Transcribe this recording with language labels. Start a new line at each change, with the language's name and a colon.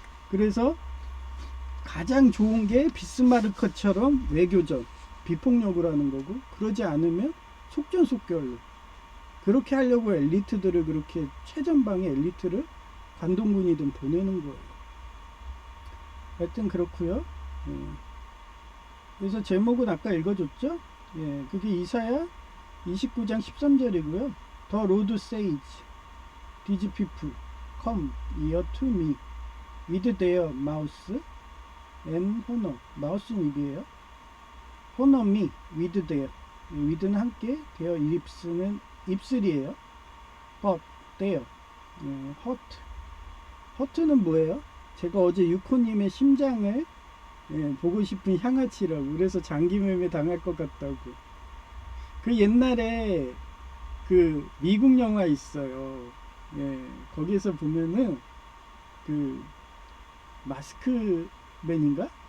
Korean: 그래서 가장 좋은 게 비스마르크처럼 외교전, 비폭력을 하는 거고, 그러지 않으면 속전속결로 그렇게 하려고 엘리트들을, 그렇게 최전방의 엘리트를 관동군이든 보내는 거예요. 하여튼 그렇고요. 그래서 제목은 아까 읽어줬죠. 그게 이사야 29장 13절이고요.
English: The Lord says, These people come near to me with their mouth and honor.
Korean: 마우스는 입이에요.
English: honor me with their, with는
Korean: 함께,
English: their lips는
Korean: 입술이에요.
English: but their, hurt. hurt는
Korean: 뭐예요? 제가 어제 유코님의 심장을 보고 싶은 향아치라고, 그래서 장기매매 당할 것 같다고. 그 옛날에 그 미국 영화 있어요. 거기에서 보면은 그 마스크맨인가?